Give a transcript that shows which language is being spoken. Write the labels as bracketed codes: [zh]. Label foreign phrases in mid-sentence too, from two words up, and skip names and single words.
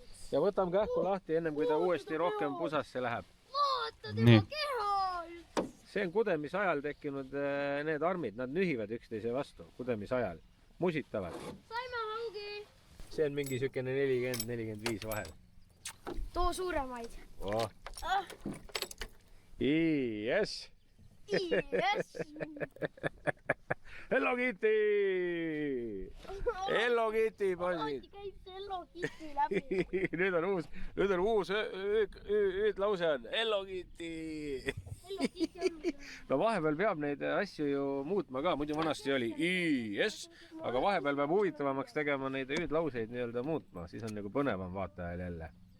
[et] ja võtame kähku lahti ennem kui ta uuesti rohkem pusasse läheb . vaata Nii. tema keha . see on kudemise ajal tekkinud need armid , nad nühivad üksteise vastu kudemise ajal , musitavad . saime haugi . see on mingi siukene 40-45 vahel too suuremaid . [en] oh. . Yes. Yes. [et] Hello Kitty . Hello Kitty poisid . käib see Hello Kitty läbi . nüüd on uus hüüdlause on Hello Kitty . Hello Kitty on . no vahepeal peab neid asju ju muutma ka , muidu vanasti oli yes , aga vahepeal peab huvitavamaks tegema neid hüüdlauseid nii-öelda muutma , siis on nagu põnevam vaatajal jälle .